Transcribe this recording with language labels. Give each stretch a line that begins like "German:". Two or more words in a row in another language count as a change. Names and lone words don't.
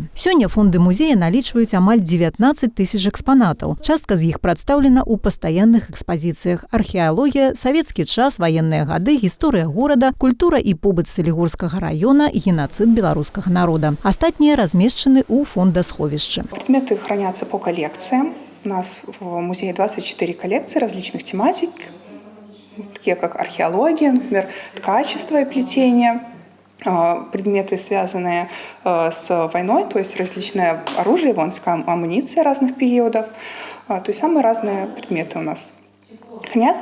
Belarusian: Сёння фонды музея налічваюць амаль 19 тысяч экспанатаў. Частка з іх прадстаўлена ў пастаянных экспазіцыях: археалогія, савецкі час, ваенныя гады, гісторыя горада, культура і побыт Салігорскага раёна, геноцид беларускага народа. Астатнія размешчаны ў фондасховішчы.
Russian: Предметы хранятся по коллекциям. У нас в музее 24 коллекции различных тематик, такие как археология, например, ткачество и плетение, предметы, связанные с войной, то есть различное оружие, воинская амуниция разных периодов, то есть самые разные предметы у нас хранятся.